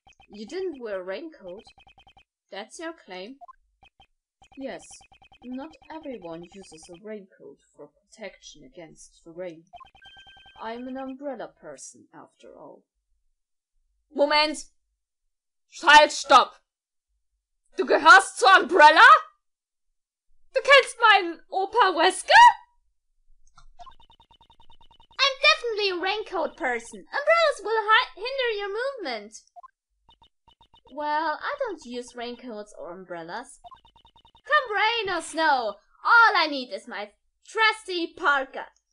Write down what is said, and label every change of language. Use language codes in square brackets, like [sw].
[en] You didn't wear a raincoat? That's your claim? Yes, not everyone uses a raincoat for protection against the rain. I'm an umbrella person, after all. [de] Moment! Halt, stopp! Du gehörst zur Umbrella? Du kennst meinen Opa Wesker? [en] I'm definitely a raincoat person. Umbrellas will hinder your movement. Well, I don't use raincoats or umbrellas. Come rain or snow, all I need is my Trusty Parker.